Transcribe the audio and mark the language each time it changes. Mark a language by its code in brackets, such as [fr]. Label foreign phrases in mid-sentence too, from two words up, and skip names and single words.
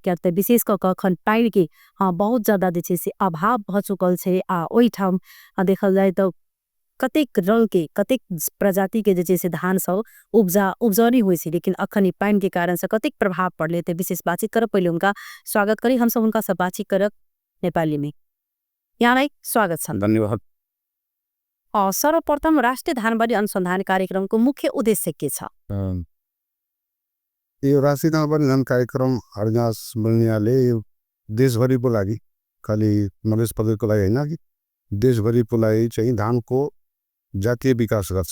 [mai] करते विशेष करके अखन पाइन के बहुत ज्यादा जे छे से अभाव भ चुकल छे। ओहि ठाम देखल जाए तो कतेक रंग के कतेक प्रजाति के जे छे से धान सब उपजनी हुई छे, लेकिन अखन ई पाइन के कारण से कतेक प्रभाव पड़ले ते विशेष बातचीत करब। पहले उनका स्वागत करी, हम सब उनका सब बातचीत करब नेपाली में। [ne] यहाँलाई स्वागत छ। धन्यवाद। सर्वप्रथम राष्ट्रिय धानवाली अनुसंधान कार्यक्रम को मुख्य उद्देश्य के छ? यो राष्ट्रिय धानवाली अनुसंधान कार्यक्रम हरदास बनियाले देशभरिको लागि, खाली मध्य प्रदेशको लागि हैन कि देशभरिको लागि चाहिँ धानको जातीय विकास गर्छ।